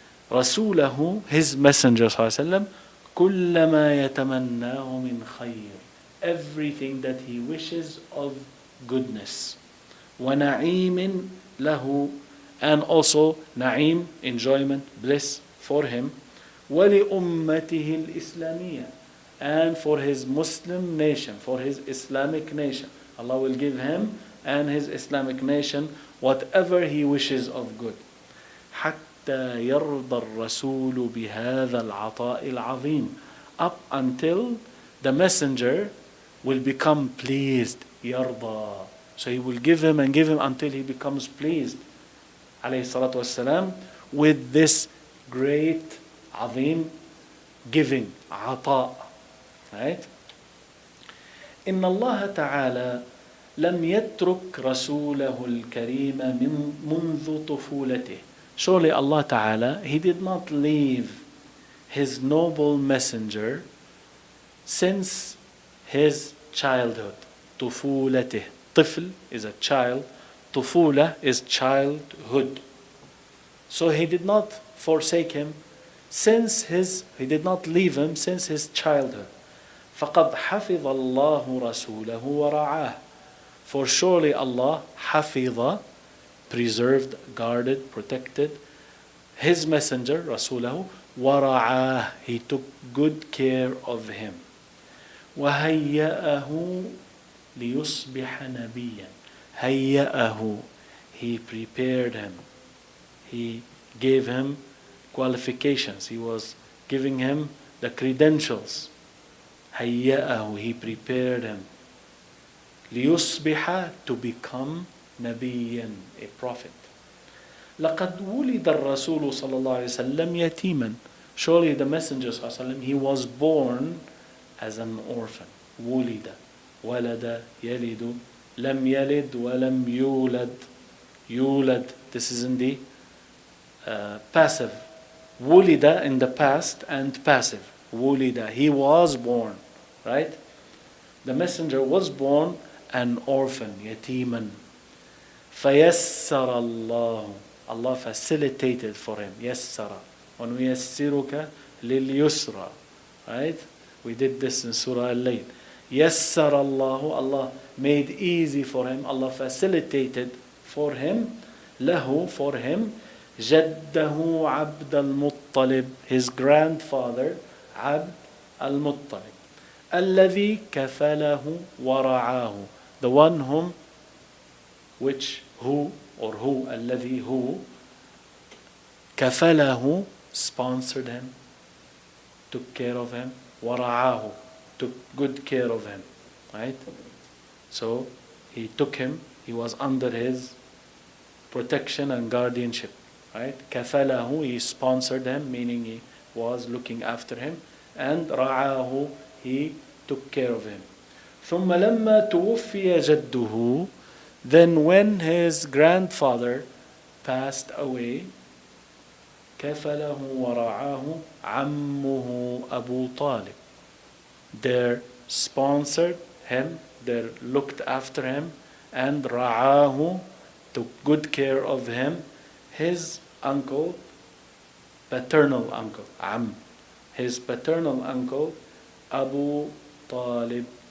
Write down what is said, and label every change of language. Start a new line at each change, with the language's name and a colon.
English: رسوله, his messenger صلى الله عليه وسلم,
Arabic: كل ما يتمناه من خير,
English: everything that he wishes of goodness,
Arabic: ونعيم له,
English: and also نعيم, enjoyment, bliss for him,
Arabic: ولأمته الإسلامية,
English: and for his Muslim nation, for his Islamic nation. Allah will give him and his Islamic nation whatever he wishes of good.
Arabic: حتى يرضى الرسول بهذا العطاء العظيم,
English: up until the messenger will become pleased. يرضى. So he will give him and give him until he becomes pleased, alayhi salatu wassalam, with this great, عظيم, giving, عطاء. Right?
Arabic: إن الله تعالى لم يترك رسوله الكريم منذ طفولته.
English: Surely Allah Ta'ala, He did not leave His noble messenger since his childhood.
Arabic: طفولته.
English: طفل is a child. طفولة is childhood. So He did not forsake him He did not leave him since his childhood.
Arabic: فقد حفظ الله رسوله ورعاه.
English: For surely Allah حفظ, preserved, guarded, protected His messenger, رسوله, ورعاه, He took good care of him.
Arabic: وهيأه ليصبح نبيا.
English: هيأه, He prepared him. He gave him qualifications. He was giving him the credentials. هيأه, He prepared him. ليصبح, to become نبيا, a prophet.
Arabic: لقد ولد الرسول صلى الله عليه وسلم يتيما.
English: Surely the Messenger صلى الله عليه وسلم, he was born as an orphan.
Arabic: ولد, ولد, يلد, لم يلد ولم يولد.
English: يولد, this is in the passive. ولد in the past and passive. ولد, he was born, right? The Messenger was born an orphan, يتيما.
Arabic: فيسر الله,
English: Allah facilitated for him.
Arabic: يسر. ونيسرك لليسرى. Right?
English: We did this in Surah Al-Layl. يسر الله, Allah made easy for him. Allah facilitated for him. له, for him. جده عبد المطلب, his grandfather عبد المطلب.
Arabic: الذي كفله ورعاه,
English: the one whom, which, who, or who, الذي, who, كفله, sponsored him, took care of him, ورعاه, took good care of him, right? So he took him, he was under his protection and guardianship, right? كفله, he sponsored him, meaning he was looking after him, and رعاه, he took care of him.
Arabic: ثم لما توفي جده,
English: then when his grandfather passed away,
Arabic: كفله ورعاه عمه أبو طالب.
English: They sponsored him, they looked after him, and رعاه, took good care of him, his uncle, paternal uncle, عم, his paternal uncle, أبو طالب.